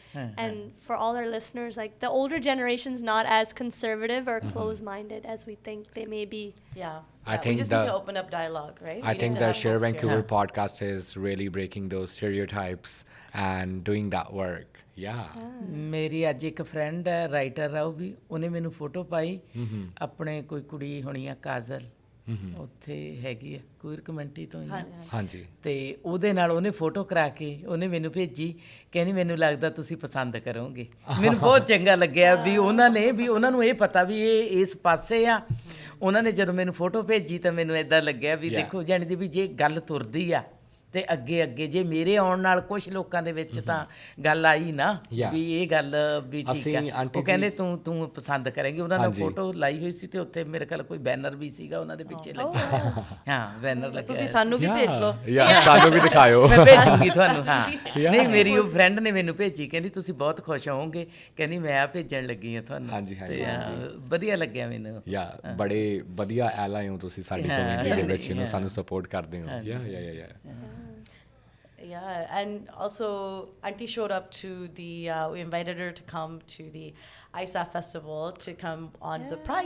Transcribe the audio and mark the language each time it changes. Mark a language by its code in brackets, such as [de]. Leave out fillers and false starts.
[en] And for all our listeners, like the older generation's not as conservative or closed-minded as we think they may be. I think we just need to open up dialogue, right? I think the Sher Vancouver podcast is really breaking those stereotypes and doing that work. [pa] ਮੇਰੀ ਅੱਜ ਇੱਕ friend ਹੈ, writer ਆ, ਉਹ ਵੀ, ਉਹਨੇ ਮੈਨੂੰ photo ਪਾਈ, ਆਪਣੇ ਕੋਈ ਕੁੜੀ ਹੋਣੀ ਆ, ਕਾਜਲ, ਉੱਥੇ ਹੈਗੀ ਆ ਕੁਇਰ ਕਮਿਊਨਿਟੀ ਤੋਂ ਹੀ। ਹਾਂਜੀ। ਤੇ ਉਹਦੇ ਨਾਲ ਉਹਨੇ ਫੋਟੋ ਕਰਾ ਕੇ ਉਹਨੇ ਮੈਨੂੰ ਭੇਜੀ, ਕਹਿੰਦੀ ਮੈਨੂੰ ਲੱਗਦਾ ਤੁਸੀਂ ਪਸੰਦ ਕਰੋਗੇ। ਮੈਨੂੰ ਬਹੁਤ ਚੰਗਾ ਲੱਗਿਆ ਵੀ ਉਹਨਾਂ ਨੂੰ ਇਹ ਪਤਾ ਵੀ ਇਹ ਇਸ ਪਾਸੇ ਆ। ਉਹਨਾਂ ਨੇ ਜਦੋਂ ਮੈਨੂੰ ਫੋਟੋ ਭੇਜੀ ਤਾਂ ਮੈਨੂੰ ਇੱਦਾਂ ਲੱਗਿਆ ਵੀ ਦੇਖੋ, ਜਾਣੀ ਦੀ ਵੀ ਜੇ ਗੱਲ ਤੁਰਦੀ ਆ ਤੇ ਅੱਗੇ ਜੇ ਮੇਰੇ ਆਉਣ ਨਾਲ ਕੁਝ ਲੋਕਾਂ ਦੇ ਵਿੱਚ ਤਾਂ ਗੱਲ ਆਈ ਨਾ ਵੀ ਇਹ ਗੱਲ ਵੀ ਠੀਕ ਆ, ਉਹ ਕਹਿੰਦੇ ਤੂੰ ਪਸੰਦ ਕਰੇਂਗੀ। ਉਹਨਾਂ ਨੇ ਫੋਟੋ ਲਾਈ ਹੋਈ ਸੀ ਤੇ ਉੱਥੇ ਮੇਰੇ ਕੋਲ ਕੋਈ ਬੈਨਰ ਵੀ ਸੀਗਾ ਉਹਨਾਂ ਦੇ ਪਿੱਛੇ ਲੱਗਿਆ। ਹਾਂ, ਬੈਨਰ ਲੱਗਿਆ। ਤੁਸੀਂ ਸਾਨੂੰ ਵੀ ਭੇਜ ਲਓ, ਸਾਨੂੰ ਵੀ ਦਿਖਾਇਓ, ਮੈਂ ਭੇਜੂਗੀ ਤੁਹਾਨੂੰ। ਹਾਂ, ਨਹੀਂ, ਮੇਰੀ ਉਹ ਫਰੈਂਡ ਨੇ ਮੈਨੂੰ ਭੇਜੀ, ਕਹਿੰਦੀ ਤੁਸੀਂ ਬਹੁਤ ਖੁਸ਼ ਹੋਵੋਗੇ, ਕਹਿੰਦੀ ਮੈਂ ਆ ਭੇਜਣ ਲੱਗੀ ਆ ਤੁਹਾਨੂੰ। ਹਾਂਜੀ। ਵਧੀਆ ਲੱਗਿਆ ਮੈਨੂੰ। ਬੜੇ ਵਧੀਆ ਐਲਾਏ ਹੋ ਤੁਸੀਂ ਸਾਡੀ ਕਮਿਊਨਿਟੀ ਦੇ ਵਿੱਚ, ਸਾਨੂੰ ਸਪੋਰਟ ਕਰਦੇ ਹੋ। [en] Yeah, and also Auntie showed up to the, we invited her to come to the ISAF festival to come on the Pride